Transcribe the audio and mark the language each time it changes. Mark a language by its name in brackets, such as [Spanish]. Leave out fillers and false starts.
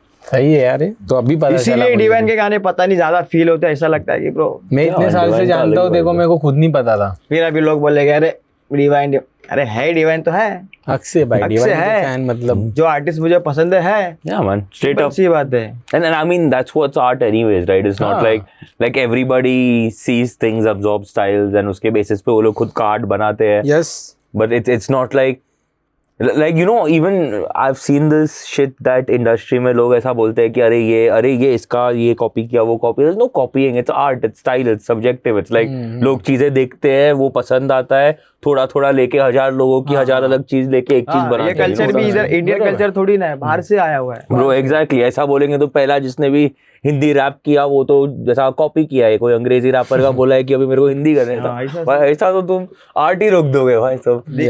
[Hindi] सही है यार, तो अभी पता चला। इसीलिए डिवाइन के गाने पता नहीं ज्यादा फील होते हैं, ऐसा लगता है कि ब्रो मैं इतने साल से जानता हूँ, देखो मेरे को खुद नहीं पता था। फिर अभी लोग बोलेंगे अरे डिवाइन, अरे है डिवाइन तो है, हक से भाई, डिवाइन है। के फैन मतलब जो आर्टिस्ट मुझे पसंद है। [English] Yeah man, straight up. [Hindi] सी बात है। [English] And I mean that's what's art anyways, right? It's not like everybody sees things, absorbs styles, and [Hindi] उसके basis पे वो लोग खुद कार्ड बनाते हैं। [English] Yes. But it's not like you know, even I've seen this shit that industry [Hindi] में लोग ऐसा बोलते हैं कि अरे ये इसका ये कॉपी किया, वो copy. [English] There's no copying, it's art, it's style, it's subjective. It's like [Hindi] लोग चीजें देखते हैं, वो पसंद आता है, थोड़ा लेके 1000 लोगों की 1000 अलग चीज लेके एक चीज बनाते हैं। ये कल्चर भी इधर इंडियन कल्चर थोड़ी ना है, बाहर से आया हुआ है। ब्रो एग्जैक्टली, ऐसा बोलेंगे तो पहला जिसने भी हिंदी रैप किया वो तो जैसा कॉपी किया है, कोई अंग्रेजी रैपर का बोला है कि अभी मेरे को हिंदी करने था, भाई ऐसा तो तुम आर्ट ही रोक दोगे भाई सब।